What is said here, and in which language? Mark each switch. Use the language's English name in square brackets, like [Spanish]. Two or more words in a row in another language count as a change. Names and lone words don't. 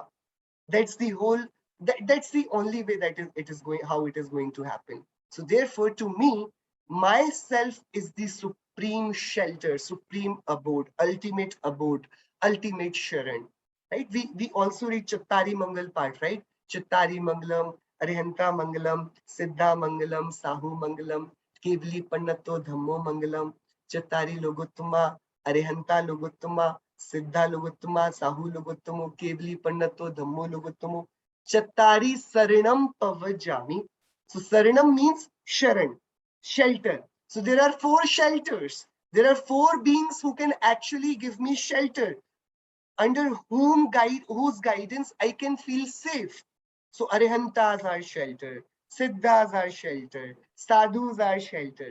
[English] That's the whole, that's the only way that it is going, how it is going to happen. So therefore, to me, myself is the supreme shelter, supreme abode, ultimate sharan. Right? We also read Chattari Mangal part, right? [Prakrit languages] चत्तारि मंगलं, अरिहंता मंगलं, सिद्धा मंगलं, साहू मंगलं, केवलि पण्णत्तो धम्मो मंगलं, चत्तारि लोगुत्तमा, अरिहंता लोगुत्तमा, सिद्धा लोगुत्तमा, साहू लोगुत्तमो, केवलि पण्णत्तो धम्मो लोगुत्तमो, चत्तारि सरणं पवज्जामि. [English] So Saranam means Sharan, shelter. So there are 4 shelters. There are 4 beings who can actually give me shelter, under whose guidance I can feel safe. So Arihantas are shelter, Siddhas are shelter, Sadhus are shelter.